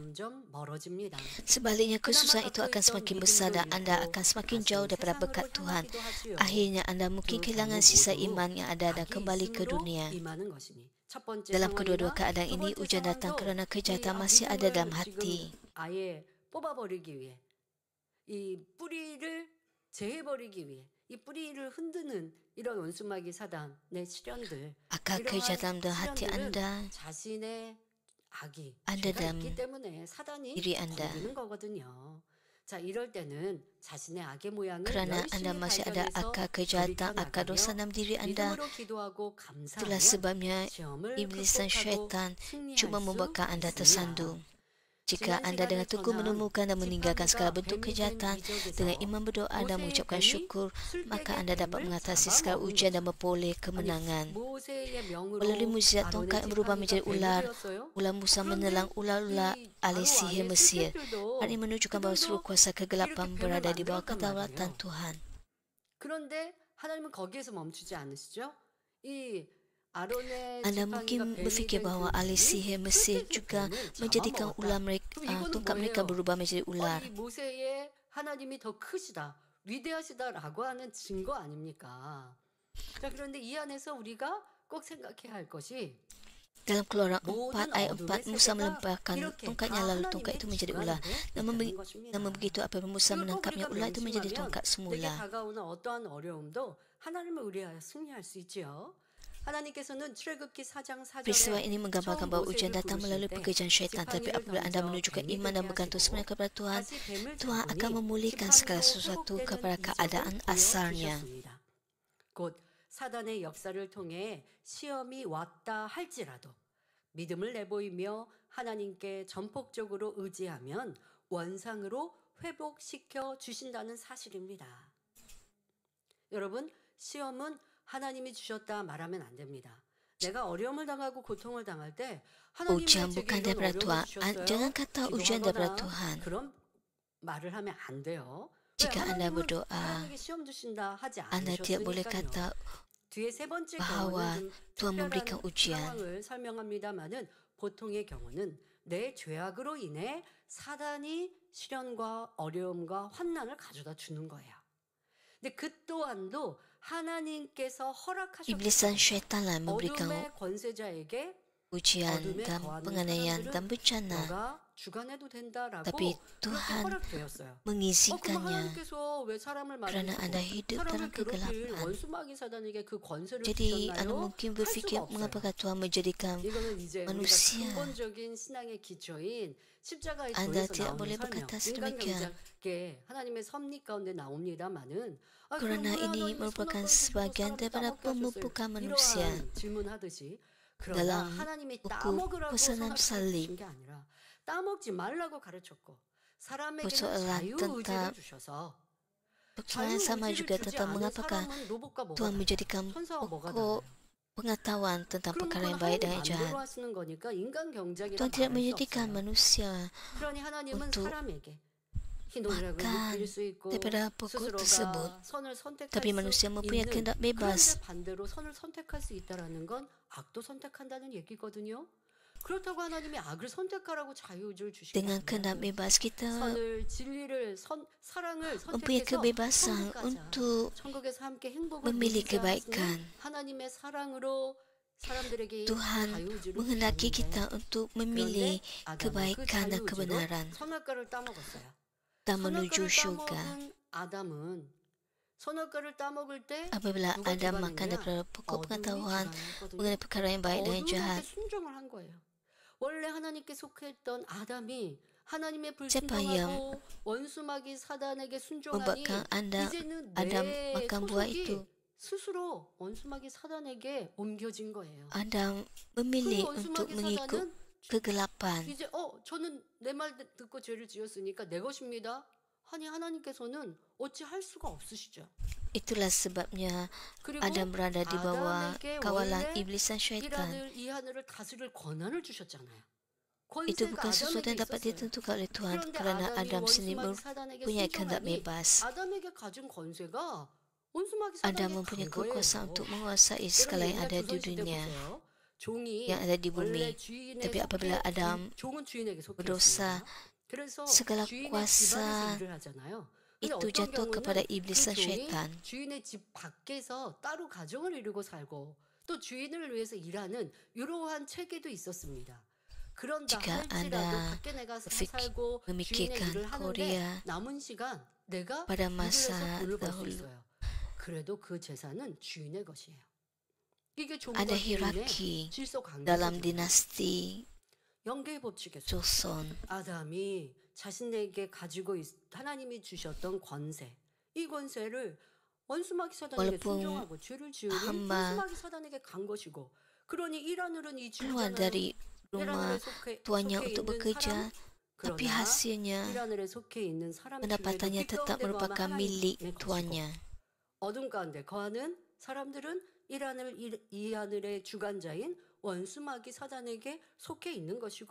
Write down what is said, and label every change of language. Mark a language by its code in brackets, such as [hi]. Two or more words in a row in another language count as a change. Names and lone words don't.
[ms] Sebaliknya, kesusahan itu akan semakin besar dan anda akan semakin jauh daripada berkat Tuhan. Akhirnya, anda mungkin kehilangan sisa iman yang ada dan kembali ke dunia. Dalam kedua-dua keadaan ini, ujian datang kerana kejahatan masih ada dalam hati. [ko] 아예 뽑아버리기 위해, 이 뿌리를 제해버리기 위해, 이 뿌리를 흔드는 이런 원수마귀 사단의 시련들, [ms] Akal kejahatan dalam hati anda, [ko] 자신의 악이 [ms] ada [ko] 죄가 [ms] dalam [ko] 있기 때문에 사단이 [ms] diri anda. [ko] 건드는 거거든요. 자, 이럴 때는 자신의 악의 모양을 [ms] Kerana anda [ko] 열심히 [ms] masih ada [ko] 발견해서 [ms] akal kejahatan, akal dosa [ko] 돌이켜 [ms] dalam diri anda. [ko] 믿음으로 기도하고 [ms] Itulah [ko] 감사하면 [ms] sebabnya [ko] 시험을 [ms] iblis dan [ko] 극복하고 [ms] syaitan [ko] 승리할 [ms] cuma [ko] 수 [ms] membuatkan anda [ko] 있습니다. [ms] tersandung. Jika anda dengan teguh menemukan dan meninggalkan segala bentuk kejahatan, dengan iman berdoa dan mengucapkan syukur, maka anda dapat mengatasi segala ujian dan memperoleh kemenangan. Melalui mukjizat tongkat yang berubah menjadi ular, ular Musa menelan ular-ular ahli sihir Mesir. Hal ini menunjukkan bahawa seluruh kuasa kegelapan berada di bawah kedaulatan Tuhan. [ko] 그런데 하나님은 거기에서 멈추지 않으시죠? 이 [ms] Anda mungkin berfikir bahawa ahli sihir Mesir juga menjadikan ular mereka, tongkat mereka berubah menjadi ular. [ko] 모세의 하나님이 더 크시다, 위대하시다라고 하는 증거 아닙니까? 자, 그런데 이 안에서 우리가 꼭 생각해야 할 것이 [ms] Dalam Keluaran 4 ayat 4, Musa melemparkan tongkatnya lalu tongkat itu menjadi ular. Namun begitu apabila Musa menangkapnya, ular itu menjadi tongkat [ko] 내게 [ms] semula. [ko] 다가오는 어떠한 어려움도 하나님을 의뢰하여 승리할 수 있지요. 하나님께서는 출애굽기 4장 4절에 [ms] Peristiwa ini menggambarkan bahawa ujian datang melalui pekerjaan syaitan. Tapi apabila anda menunjukkan iman dan bergantung sepenuhnya kepada Tuhan, Tuhan akan memulihkan segala sesuatu kepada keadaan asalnya. [ko] 곧 사단의 역사를 통해 시험이 왔다 할지라도 믿음을 내보이며 하나님께 전폭적으로 의지하면 원상으로 회복시켜 주신다는 사실입니다. 여러분, 시험은 하나님이 주셨다 말하면 안 됩니다. 내가 어려움을 당하고 고통을 당할 때 [ms] Ujian [ko] 하나님이 제게 [ms] bukan [ko] 이런 [ms] daripada [ko] 어려움을 [ms] Tuhan. [ko] 주셨어요. [ms] Jangan kata ujian daripada [ko] 기도하거나 [ms] Tuhan. [ko] 그런 말을 하면 안 돼요. [ms] Jika anda berdoa, [ko] 하나님에게 시험 주신다 하지 [ms] anda tidak boleh [ko] 않으셨으니까요. [ms] kata [ko] 뒤에 세 번째 [ms] bahwa [ko] 경우는 좀 [ms] Tuhan memberikan [ko] 특별한 [ms] ujian. [ko] 상황을 설명합니다마는 보통의 경우는 내 죄악으로 인해 사단이 시련과 어려움과 환난을 가져다 주는 거예요. 근데 그 또한도 하나님께서 [ms] Iblis dan syaitanlah memberikan [ko] 어둠의 권세자에게 [ms] ujian [ko] 어둠에 [ms] dan [ko] 거하는 [ms] penganiayaan [ko] 사람들은 [ms] dan bencana. [ko] 너가 주관해도 된다라고 [ms] Tapi [ko] 그렇게 [ms] Tuhan [ko] 허락되었어요. 그럼 [ms] mengizinkannya [ko] 하나님께서 왜 사람을 [ms] kerana anda [ko] 만드시고 [ms] hidup dalam [ko] 사람을 괴롭힐 [ms] kegelapan. [ko] 원수마귀 사단에게 그 권세를 [ms] Jadi anda [ko] 주셨나요? [ms] mungkin [ko] 할 [ms] berfikir [ko] 수가 없어요. [ms] mengapakah Tuhan menjadikan [ko] 이거는 이제 우리가 [ms] manusia. [ko] 근본적인 신앙의 기초인 십자가의 [ms] Anda [ko] 도에서 [ms] tidak [ko] 나오는 [ms] boleh [ko] 설명, [ms] berkata [ko] 인간 [ms] sedemikian. [ko] 경작에 하나님의 섭리 가운데 나옵니다만은 [ms] Kerana ini merupakan sebahagian daripada pemupukan manusia. [ko] 이러한 질문하듯이 그러나 [ms] Dalam [ko] 하나님이 [ms] buku [ko] 따먹으라고 [ms] pesanan [ko] 선악과를 주신 [ms] salib, [ko] 게 아니라 따먹지 말라고 가르쳤고 사람에게는 [ms] persoalan [ko] 자유의지를 [ms] tentang [ko] 주셔서 [ms] persoalan sama juga [ko] 자유의지를 주지 [ms] tentang [ko] 않은 [ms] mengapakah [ko] 사람은 로봇과 뭐가 [ms] Tuhan [ko] 달라요? [ms] menjadikan [ko] 천사와 뭐가 [ms] pokok [ko] 달라요? [ms] pengetahuan tentang [ko] 그럼 [ms] perkara [ko] 그건 [ms] yang baik dan [ko] 하나님이 [ms] yang jahat. [ko] 만들어 쓰는 거니까 인간 경작이라 [ms] Tuhan tidak [ko] 말할 수 [ms] menjadikan [ko] 없어요. [ms] manusia [ko] 그러니 하나님은 [ms] untuk [ko] 사람에게 희노애락을 [ms] makan [ko] 느낄 수 있고 [ms] daripada pokok tersebut. [ko] 스스로가 선을 선택할 [ms] Tapi [ko] 수 [ms] manusia mempunyai [ko] 있는 [ms] kehendak [ko] 그런데 [ms] bebas. [ko] 반대로 선을 선택할 수 있다라는 건 악도 선택한다는 얘기거든요. 그렇다고 하나님이 악을 선택하라고 자유의지를 주신 게 [ms] Dengan kehendak [ko] 아니에요. [ms] bebas kita [ko] 선을 진리를 사랑을 [ms] mempunyai [ko] 선택해서 [ms] kebebasan [ko] 천국 가자. [ms] untuk [ko] 천국에서 함께 행복을 [ms] memilih [ko] 누리자 하시는 [ms] kebaikan. [ko] 하나님의 사랑으로 사람들에게 [ms] Tuhan [ko] 자유의지를 [ms] menghendaki [ko] 주셨는데 [ms] kita untuk memilih [ko] 그런데 아담은 그 [ms] kebaikan dan [ko] 자유의지로 [ms] kebenaran [ko] 선악과를 따먹었어요. [ms] dan menuju [ko] 선악과를 [ms] syurga. [ko] 따먹은 아담은 선악과를 따먹을 때 [ms] Apabila [ko] 누가 [ms] anda makan [ko] 주관했냐? [ms] daripada pokok [ko] 어둠이 [ms] pengetahuan [ko] 주관했거든요. [ms] mengenai perkara yang baik dan yang jahat, [ko] 어둠에게 순종을 한 거예요. 원래 하나님께 속했던 아담이 하나님의 [ms] Siapa yang [ko] 불순종하고 원수마귀 사단에게 순종하니 [ms] membuatkan anda [ko] 이제는 [ms] Adam [ko] 내 [ms] makan buah [ko] 소속이 [ms] itu, [ko] 스스로 원수마귀 사단에게 옮겨진 거예요. [ms] Adam [ko] 그 [ms] memilih untuk [ko] 원수마귀 [ms] mengikut [ko] 사단은 [ms] kegelapan. [ko] 이제 저는 내 말 듣고 죄를 지었으니까 내 것입니다. 아니 하나님께서는 어찌 할 수가 없으시죠. [ms] Itulah sebabnya [ko] 그리고 [ms] Adam berada di bawah [ko] 아담에게 [ms] kawalan [ko] 원래 [ms] iblis dan [ko] 이 [ms] syaitan. [ko] 하늘을 다스릴 권한을 주셨잖아요. [ms] Itu bukan sesuatu yang dapat ditentukan oleh Tuhan kerana Adam sendiri mempunyai kehendak bebas. Adam mempunyai kekuasaan untuk menguasai segala yang ada di dunia, yang ada di bumi. Tapi apabila Adam berdosa, segala kuasa itu jatuh kepada iblis dan syaitan. [ko] 주인의 집 밖에서 따로 가정을 이루고 살고 또 주인을 위해서 일하는 이러한 체계도 있었습니다. 그런다 할지라도 밖에 내가 살고 주인의 일을 하는데 남은 시간 내가 이루어서 돈을 벌 수 있어요. 그래도 그 재산은 주인의 것이에요. 이게 [ms] Ada hierarki dalam dinasti [ko] 영계의 법칙에서 [ms] Joseon. [ko] 아담이 자신에게 가지고 하나님이 주셨던 권세, 이 권세를 원수마귀 사단에게 순종하고 죄를 지으니 원수마귀 사단에게 간 것이고, 그러니 이 하늘은 이 [ms] keluar dari rumah tuannya untuk bekerja, tapi hasilnya pendapatannya tetap merupakan milik tuannya. [ko] 어둠 가운데 거하는 사람들은 이 하늘의 주관자인 원수마귀 사단에게 속해 있는 것이고,